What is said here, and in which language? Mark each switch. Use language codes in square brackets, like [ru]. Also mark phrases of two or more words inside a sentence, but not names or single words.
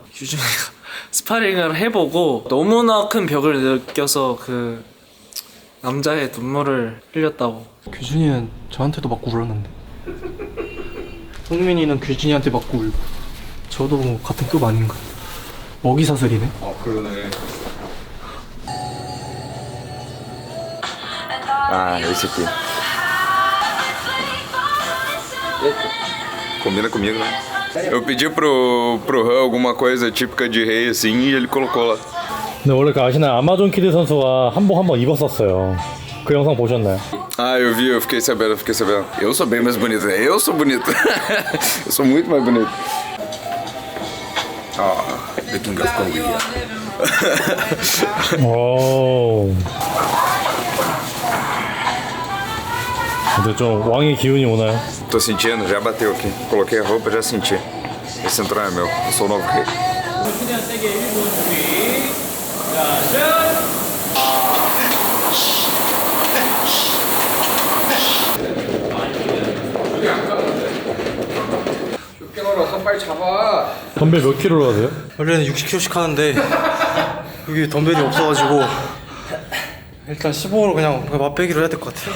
[ko] 규준이가 스파링을 해보고 너무나 큰 벽을 느껴서 그 남자의 눈물을 흘렸다고. 규준이는 저한테도 맞고 울었는데. 성민이는 규준이한테 맞고 울고. 저도 뭐 같은 급 아닌가. 먹이 사슬이네. 그러네. [pt] Ah, esse aqui. Combina comigo, né? Eu pedi pro Han alguma coisa típica de rei assim e ele colocou lá. [ko] 근데 원래 그 아시나요? 아마존 키드 선수가 한복 한번 입었었어요. 그 영상 보셨나요? [pt] Ah, eu vi, eu fiquei sabendo. Eu sou bem mais bonito, né? Eu sou bonito. Eu sou muito mais bonito. Ó, [en] the King of Korea. [ko] 오. 근데 좀 왕의 기운이 오나요? [pt] Tô sentindo, já bateu aqui. Coloquei a roupa, já senti. Esse cinturão é meu, eu sou o novo rei. [ko] 덤벨 몇 킬로로 하세요? 원래는 60kg씩 하는데 여기 덤벨이 없어가지고 일단 15로 그냥 맛배기로 해야 될 것 같아요.